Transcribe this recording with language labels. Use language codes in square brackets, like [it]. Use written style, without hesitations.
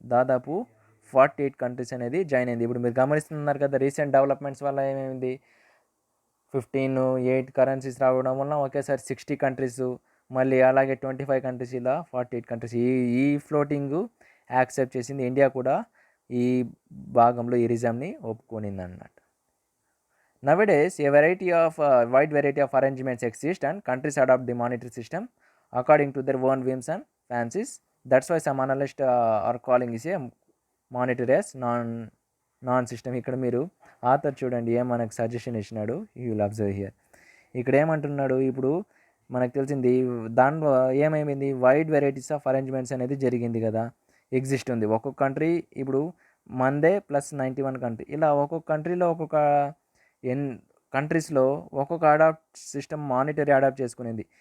[te] దాదాపు 48 కంట్రీస్ అనేది జాయిన్ అయింది. ఇప్పుడు మీరు గమనిస్తున్నారు కదా, రీసెంట్ డెవలప్మెంట్స్ వల్ల ఏమైంది, 8 కరెన్సీస్ రావడం వల్ల ఒకేసారి 60 కంట్రీస్, మళ్ళీ అలాగే 25 కంట్రీస్, ఇలా 48 కంట్రీస్ ఈ ఫ్లోటింగ్ యాక్సెప్ట్ చేసింది. ఇండియా కూడా ఈ భాగంలో ఈ రిజమ్ని ఒప్పుకొనింది అన్నమాట. [en] Nowadays, wide variety of arrangements exist and countries adopt the monetary system according to their own whims and fancies. That's why some analysts are calling this a monetary as non-system. [te] ఇక్కడ మీరు author చూడండి ఏం మనకు suggestion ఇచ్చినాడు, [en] You will observe here. [te] ఇక్కడ ఏమంటున్నాడు, ఇప్పుడు మనకు తెలిసింది దాంట్లో ఏమైంది, వైడ్ వెరైటీస్ ఆఫ్ అరేంజ్మెంట్స్ అనేది జరిగింది కదా, ఎగ్జిస్ట్ ఉంది. ఒక్కొక్క కంట్రీ ఇప్పుడు మందే ప్లస్ 91 కంట్రీ, ఇలా ఒక్కొక్క కంట్రీలో ఒక్కొక్క కంట్రీస్లో ఒక్కొక్క సిస్టమ్ మానిటరీ అడాప్ట్ చేసుకునింది.